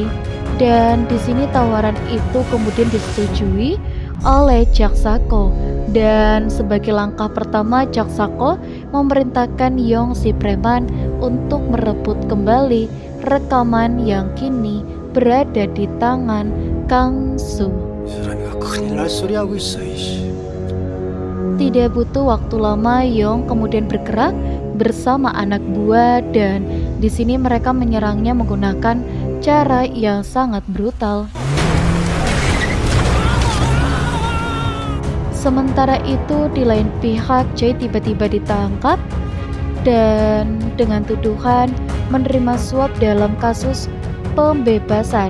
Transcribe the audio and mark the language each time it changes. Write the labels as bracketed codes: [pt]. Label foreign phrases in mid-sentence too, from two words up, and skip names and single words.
[id] Dan di sini tawaran itu kemudian disetujui oleh Jaksako. Dan sebagai langkah pertama, Jaksako memerintahkan Yong si preman untuk merebut kembali rekaman yang kini berada di tangan Kang Su. [ko] 사람이가 큰일 날 소리 하고 있어. 이씨. [id] Tidak butuh waktu lama, Yong kemudian bergerak bersama anak buah, dan di sini mereka menyerangnya menggunakan cara yang sangat brutal. Sementara itu di lain pihak Jae tiba-tiba ditangkap dan dengan tuduhan menerima suap dalam kasus pembebasan.